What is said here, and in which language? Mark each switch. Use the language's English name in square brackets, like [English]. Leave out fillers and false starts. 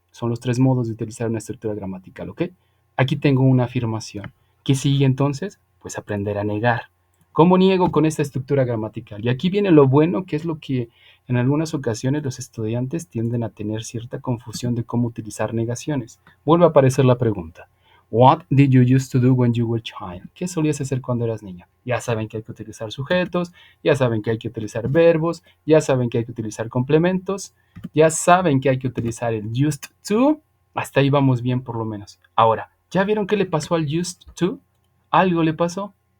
[Spanish] Son los 3 modos de utilizar una estructura gramatical, ¿ok? Aquí tengo una afirmación. ¿Qué sigue entonces? Pues aprender a negar. ¿Cómo niego con esta estructura gramatical? Y aquí viene lo bueno, que es lo que en algunas ocasiones los estudiantes tienden a tener cierta confusión de cómo utilizar negaciones. Vuelve a aparecer la pregunta. [English] What did you used to do when you were a child? [Spanish] ¿Qué solías hacer cuando eras niña? Ya saben que hay que utilizar sujetos, ya saben que hay que utilizar verbos, ya saben que hay que utilizar complementos, ya saben que hay que utilizar el used to. Hasta ahí vamos bien por lo menos. Ahora, ¿ya vieron qué le pasó al used to? Algo le pasó.